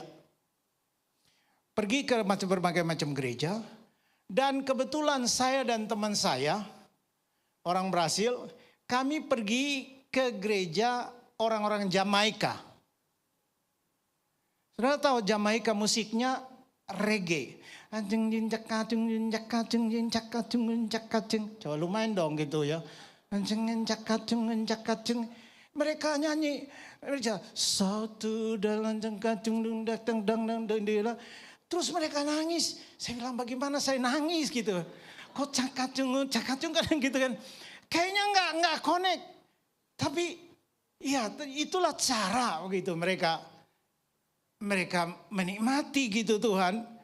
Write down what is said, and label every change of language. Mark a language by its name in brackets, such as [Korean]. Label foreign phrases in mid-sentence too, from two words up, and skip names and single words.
[Indonesian] Pergi ke berbagai macam gereja. Dan kebetulan saya dan teman saya, orang Brasil, kami pergi ke gereja orang-orang Jamaika. Saudara tahu Jamaika musiknya reggae. Ajeng jinjak kacung jinjak kacung jinjak kacung jinjak kacung. Coba lumayan dong gitu ya. Ajeng jinjak kacung jinjak kacung. Mereka nyanyi, mereka satu dalam jengkacung dung datang dang dang dang. Terus mereka nangis. Saya bilang bagaimana saya nangis gitu. Kok cakacung kadang gitu kan. Kayaknya nggak connect. Tapi ya itulah cara begitu mereka menikmati gitu Tuhan.